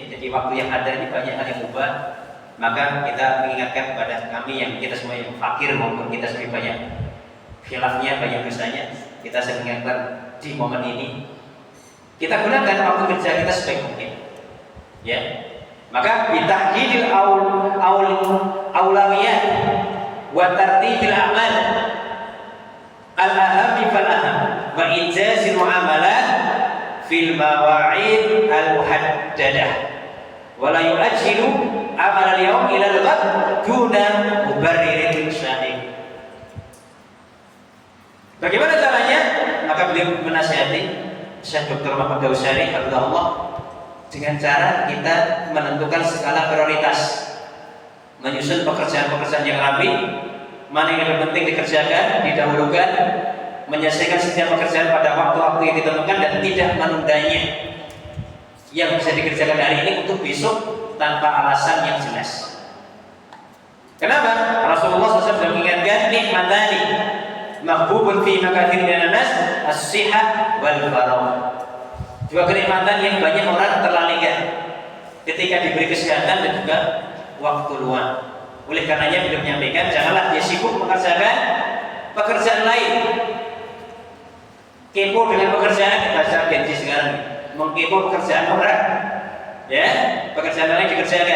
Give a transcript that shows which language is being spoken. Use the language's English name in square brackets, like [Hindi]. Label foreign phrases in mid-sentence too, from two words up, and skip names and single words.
[Indonesian] Jadi waktu yang ada ini banyak hal yang ubah. Maka kita mengingatkan kepada kami yang kita semua yang fakir maupun kita semua banyak khilafnya, banyak dosanya. Kita sering mengingatkan di momen ini kita gunakan waktu kerja kita sebaik mungkin. Ya. [Arabic] Maka بتحديد الأولويات وترتيب الأعمال الأهم فالأهم وإنجاز المعاملات في المواعيد المحددة ولا يؤجل عمل اليوم إلى الغد دون مبرر شاهد. [Indonesian] Bagaimana caranya? Maka beliau menasihati Syekh Dr. Muhammad Dausari hafizahullah dengan cara kita menentukan skala prioritas, menyusun pekerjaan-pekerjaan yang rapi, mana yang lebih penting dikerjakan, didahulukan, menyelesaikan setiap pekerjaan pada waktu-waktu yang ditentukan dan tidak menundanya. Yang bisa dikerjakan hari ini untuk besok tanpa alasan yang jelas. Kenapa? Rasulullah SAW mengingatkan [Arabic] نعمتان مغبون في كثير من الناس الصحة والفراغ. [Indonesian] Dua kenikmatan yang banyak orang terlalaikan ketika diberi kesehatan dan juga waktu luang. Oleh karenanya beliau menyampaikan janganlah dia sibuk mengerjakan pekerjaan lain. Kepo dengan pekerjaan bahasa Gen Z sekarang, mengkepo pekerjaan orang, ya, pekerjaan lain dikerjakan.